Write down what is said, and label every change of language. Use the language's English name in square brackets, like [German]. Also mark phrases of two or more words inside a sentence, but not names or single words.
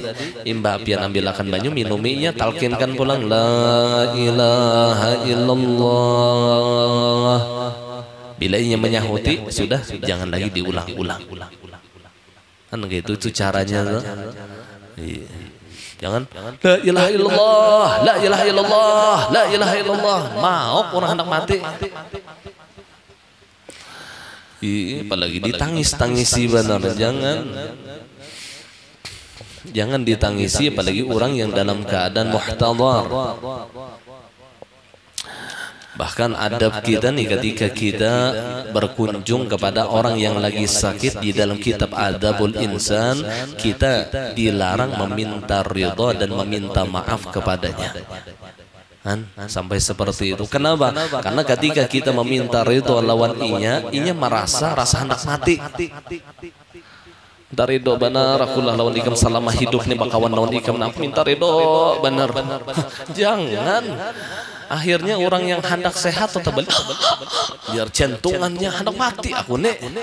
[Banjar] Imbah pian ambil akan banyu minuminya, talkinkan pulang [Arabic] لا إله إلا الله. [Banjar] Bila inya menyahuti sudah, jangan lagi diulang-ulang. Kan gitu itu caranya tuh. [Arabic] Jangan لا إله إلا الله، لا إله إلا الله، لا إله إلا الله. [Banjar] Mau orang hendak mati. Apalagi ditangis-tangisi benar, jangan ditangisi, apalagi orang yang dalam keadaan muhtadar. Bahkan adab kita nih ketika kita berkunjung kepada orang yang lagi sakit, di dalam kitab Adabul Insan kita dilarang meminta ridha dan meminta maaf kepadanya. Sampai seperti itu. Kenapa? Karena ketika kita meminta ridho lawan inya merasa rasa hendak mati. minta ridho benar akulah lawan ikam selama hidup nih bakawan lawan ikam nak minta ridho benar. Jangan akhirnya orang yang hendak sehat atau balik biar jantungannya hendak mati aku nek.